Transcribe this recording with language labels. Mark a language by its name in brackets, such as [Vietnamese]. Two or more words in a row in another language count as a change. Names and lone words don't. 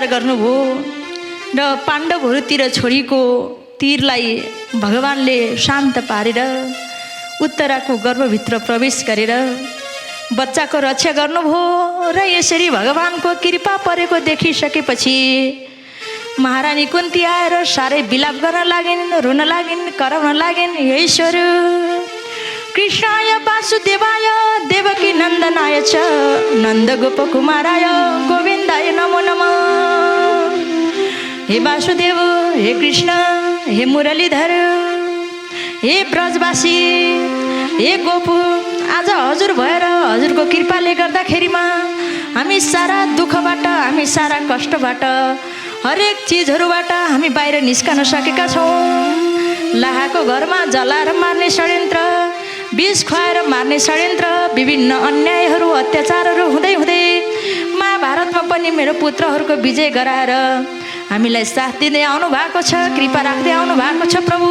[Nepali] गर्नुभयो र पाण्डवहरूतिर छोरीको तीरलाई भगवानले शान्त पारेर उत्तराको गर्भभित्र प्रवेश गरेर बच्चाको रक्षा गर्नुभयो। र यसरी भगवानको कृपा परेको देखिसकेपछि महारानी कुन्ती आएर साह्रै विलाप गर्न लागिन्, रुन लागिन्, कराउन लागिन्। [Sanskrit] हे ईश्वर, कृष्णाय वासुदेवाय देवकी नन्दनाय च नन्द गोप कुमाराय गोविन्दाय नमो नमः। [Nepali] हे वासुदेव, हे कृष्ण, हे मुरलीधर, हे ब्रजवासी, हे गोपु, आज हजुर भएर हजुरको कृपाले गर्दाखेरिमा हामी सारा दुःखबाट, हामी सारा कष्टबाट, हरेक चिजहरूबाट हामी बाहिर निस्कन सकेका छौँ। लाहाको घरमा जलाएर मार्ने षड्यन्त्र, विष खुवाएर मार्ने षड्यन्त्र, विभिन्न अन्यायहरू, अत्याचारहरू हुँदै हुँदै महाभारतमा पनि मेरो पुत्रहरूको विजय गराएर हामीलाई साथ दिँदै आउनु भएको छ, कृपा राख्दै आउनु भएको छ प्रभु।